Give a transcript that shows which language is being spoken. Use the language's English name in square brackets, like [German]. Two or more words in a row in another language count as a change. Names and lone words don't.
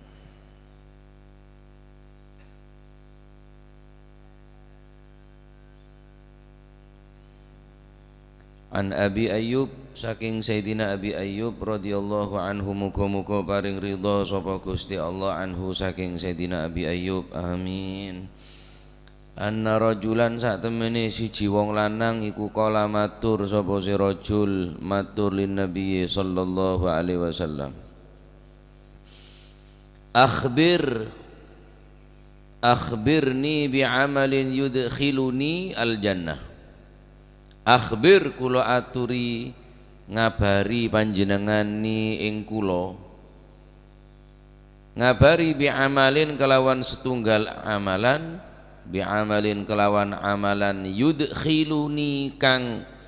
[Javanese] An Abi Ayyub saking Sayyidina Abi Ayyub [Arabic] رضي الله عنه, [Javanese] muga-muga paring ridha sapa Gusti Allah anhu saking Sayyidina Abi Ayyub, amin. [Arabic] أن رجلا [Javanese] sak temene siji wong lanang iku kala matur sapa si rajul matur [Arabic] للنبي صلى الله عليه وسلم أخبرني بعمل يدخلني الجنة. [Javanese] Akhbir kula aturi ngabari panjenengan ni ing kula, ngabari [Arabic] بعمل [Javanese] kelawan setunggal amalan, [Arabic] بعمل [Javanese] kelawan amalan yudkhiluni kang